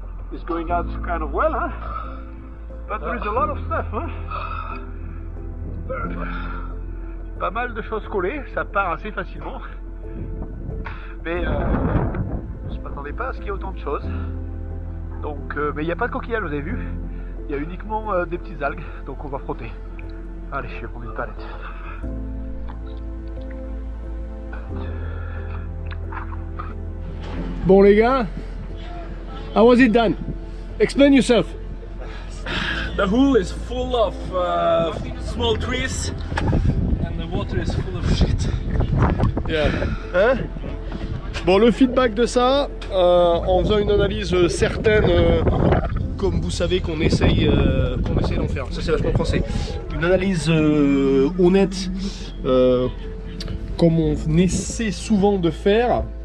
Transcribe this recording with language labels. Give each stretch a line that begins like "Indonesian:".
English: It's going out kind of well, huh? But there is a lot of stuff, huh?
French: Pas mal de choses collées, ça part assez facilement. Mais je ne m'attendais pas à ce qu'il y ait autant de choses. Donc, mais il n'y a pas de coquillage, vous avez vu? Il y a uniquement des petites algues, donc on va frotter. Allez, je vais prendre une palette. Bon les gars,
English: how was it done? Explain yourself. The hole is full of small trees and the water is full of shit. Yeah. Hein?
French: Bon, le feedback de ça, en faisant une analyse certaine, comme vous savez qu'on essaye d'en faire, ça c'est vachement français, une analyse honnête, comme on essaie souvent de faire.